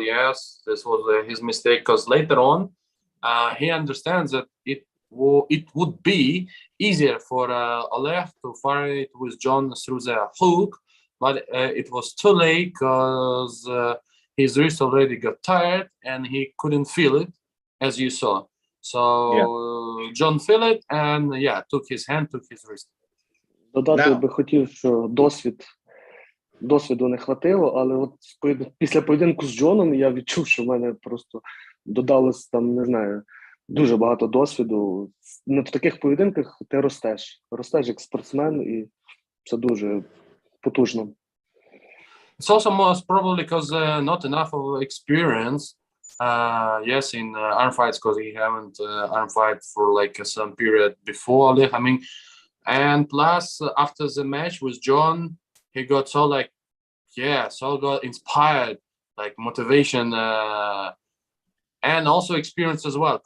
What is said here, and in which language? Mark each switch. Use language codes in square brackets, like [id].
[en] Yes, this was his mistake, because later on he understands that it would be easier for Oleg to fight with John through the hook, but it was too late because his wrist already got tired and he couldn't feel it, as you saw. So John felt it and took his wrist. [uk] Додати би хотів, що досвіду не хватило, але от після поєдинку з Джоном я відчув, що в мене просто додалось там, не знаю, дуже багато досвіду. В таких поєдинках ти ростеш як спортсмен, і це дуже потужно. [en] It's also most probably because not enough of experience. Yes, in arm fights, because he haven't arm fight for like some period before. I mean, and plus after the match with John, he got so got inspired, like motivation, and also experience as well.